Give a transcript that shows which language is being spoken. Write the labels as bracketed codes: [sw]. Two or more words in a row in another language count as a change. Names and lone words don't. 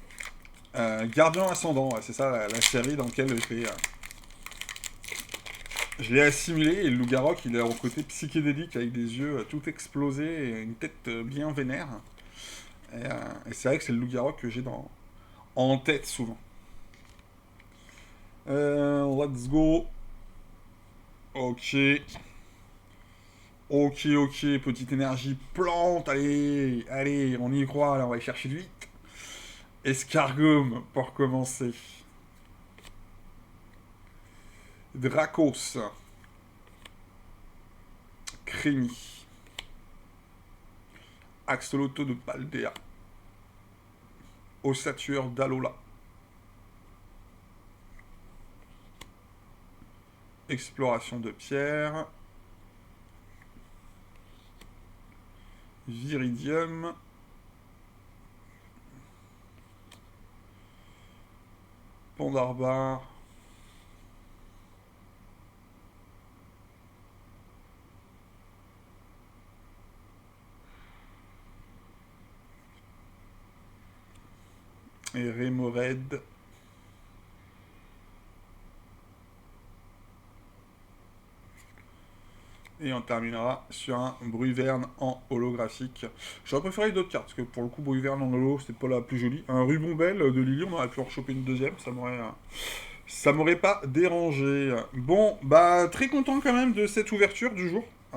[fr] Gardien ascendant, ouais, c'est ça la série dans laquelle Je l'ai assimilé, et le loup-garou, il a un côté psychédélique, avec des yeux tout explosés, et une tête bien vénère. Et c'est vrai que c'est le loup-garou que j'ai en tête, souvent. [en] Let's go. [fr] Ok. Ok, ok, petite énergie plante, allez, allez, on y croit, là, on va y chercher vite. Escargome, pour commencer. Dracos. Crémy. Axolotl de Paldea. Ossature d'Alola. Exploration de pierre. Viridium. Pandarbar. Et Rémored. Et on terminera sur un Bruverne en holographique. J'aurais préféré d'autres cartes, parce que pour le coup, Bruverne en holo, c'était pas la plus jolie. Un Rubombelle de Lily, on aurait pu en choper une deuxième, ça m'aurait pas dérangé. Bon, bah, très content quand même de cette ouverture du jour.